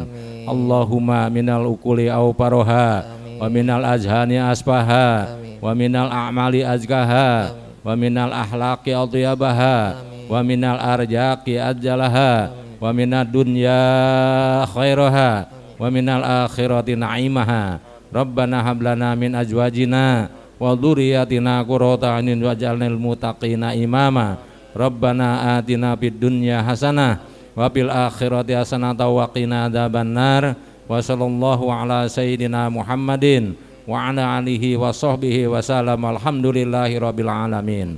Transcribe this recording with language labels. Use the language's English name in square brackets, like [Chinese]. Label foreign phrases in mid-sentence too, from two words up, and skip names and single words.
[Arabic] اللهم من الأكل أوفرها ومن الأذهان أصفاها ومن الأعمال أزكاها ومن الأخلاق أطيبها ومن الأرزاق أجلها ومن الدنيا خيرها ومن الآخرة نعيمها. ربنا هب لنا من أزواجنا وذرياتنا قرة أعين واجعلنا للمتقين إماما. ربنا آتنا في الدنيا حسنة وفي الآخرة حسنة وقنا عذاب النار. وصلى الله على سيدنا محمد وعلى آله وصحبه وسلم. الحمد لله رب العالمين.